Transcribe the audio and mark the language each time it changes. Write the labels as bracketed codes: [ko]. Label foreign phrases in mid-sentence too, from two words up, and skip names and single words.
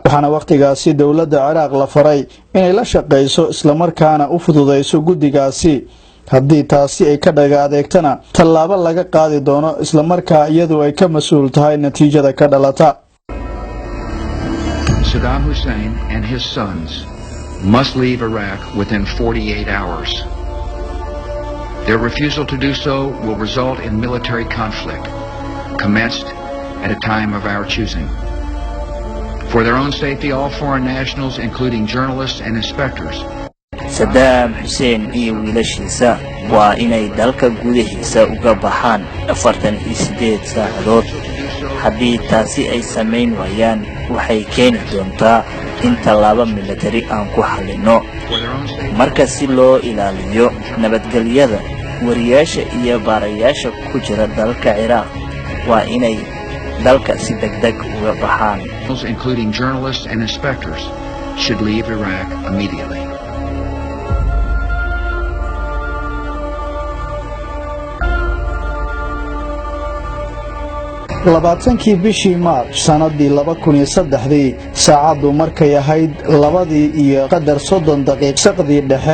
[so] waxaana waqtigaasi dawladda Ciraaq la faray inay la shaqeyso isla markaana u fududeyso guddigaasi haddii taasi ay ka dhaga adeegtana tallaabo laga qaadi doono isla markaa iyadu ay ka mas'uul tahay natiijada ka dhalata. [en] Saddam Hussein and his sons must leave Iraq within 48 hours. Their refusal to do so will result in military conflict, commenced at a time of our choosing. For their own safety, all foreign nationals, including journalists and inspectors, [so] Saddam Hussein iyo wiilashiisa waa inay dalka gudihiisa uga baxaan 48 saacadood. haddii taasi ay samayn waayaan waxay keeni doontaa in tallaabo military aan ku xalino. marka si loo ilaaliyo nabadgelyada wariyaasha iyo baarayaasha ku jira dalka Ciraaq waa inay dalka si degdeg uga baxaan. [en] including journalists and inspectors, should leave Iraq immediately. [so] labaatankii bishii Maarch sanadii 2003 saacadu markay ahayd 2:30 saqdii dhexe